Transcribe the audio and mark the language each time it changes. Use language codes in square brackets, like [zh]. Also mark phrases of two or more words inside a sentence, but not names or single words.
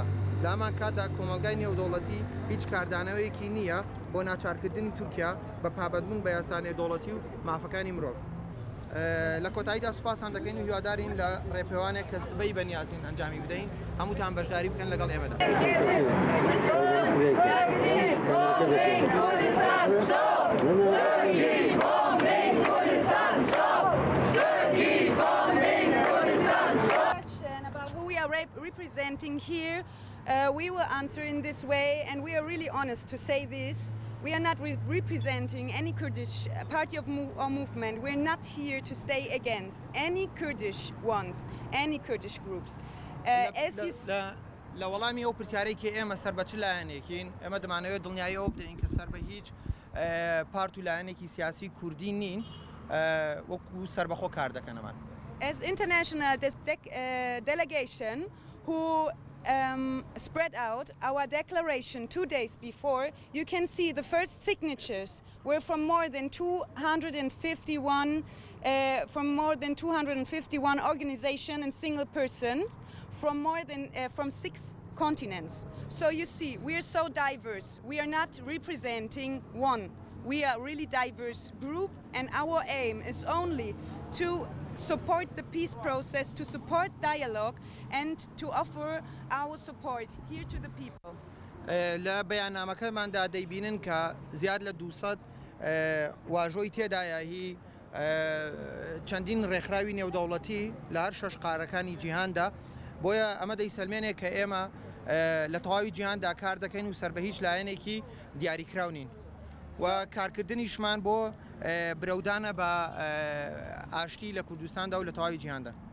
[ckb] لە هەمان کاتدا کۆمەلگای نێودەوڵەتی هیچ کاردانەوەیەکی نییە بۆ ناچارکردنی تورکیا بە پابەتبوون بە یاسانێ دەوڵەتی و مافەکانی مرۆڤ. لە کۆتاییدا سوپاسان دەکەین و هیوادارین لە ڕێپێوانێک کە سبەی بەنیازین ئەنجامی بدەین هەمووتان بەشداری بکەن لەگەڵ ئێمەدا. [en] About who we are representing here, we will answer in this way, and we are really honest to say this. We are not representing any Kurdish party or movement. We're not here to stay against any Kurdish ones, any Kurdish groups. [ckb] لە وەڵامی ئەو پرسیارەی کە ئێمە سەر بە چ لایەنێکین ئێمە دەمانەوێت دڵنیاییەوە بدەین کە سەر بە هیچ پارت و لایەنێکی سیاسی کوردی نین وەکو سەربەخۆ کار دەکەنەمان. [en] As international delegation who spread out our declaration 2 days before, you can see the first signatures were from more than 251 organizations and single persons from more than from 6 continents. So you see, we are so diverse. We are not representing one. We are a really diverse group, and our aim is only to support the peace process, to support dialogue, and to offer our support here to the people. [ckb] لە بەیاننامەکەماندا دەیبینن کە زیاد لە 200 واژۆی تێدایە هی چەندین ڕێکخراوی نێودەوڵەتی لە هەر شەش قارەکانی جیهاندا بۆیە ئەمە دەیسەلمێنێ کە ئێمە لە تەواوی جیهاندا کار دەکەین و سەر بە هیچ لایەنێکی دیاریکراونین و کارکردنیشمان بۆ برەودانە بە ئاشتی لە کوردستاندا و لە تەواوی جیهاندا.